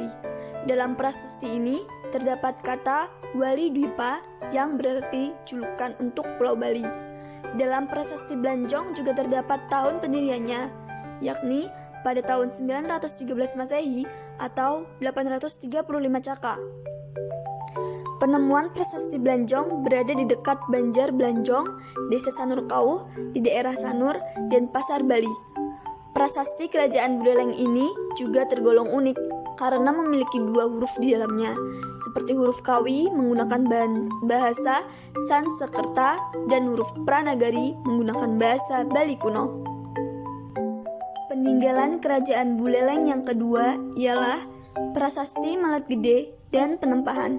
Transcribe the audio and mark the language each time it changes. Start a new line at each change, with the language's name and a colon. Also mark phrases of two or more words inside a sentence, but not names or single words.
Indonesian: Dalam prasasti ini terdapat kata Wali Dwipa yang berarti julukan untuk Pulau Bali. Dalam Prasasti Blanjong juga terdapat tahun pendiriannya, yakni pada tahun 913 Masehi atau 835 Caka. Penemuan prasasti Blanjong berada di dekat Banjar Blanjong, Desa Sanur Kauh di daerah Sanur, Denpasar, Bali. Prasasti kerajaan Buleleng ini juga tergolong unik karena memiliki dua huruf di dalamnya, seperti huruf Kawi menggunakan bahasa Sanskerta dan huruf Pranagari menggunakan bahasa Bali kuno. Peninggalan kerajaan Buleleng yang kedua ialah Prasasti Malet Gede dan Penempahan.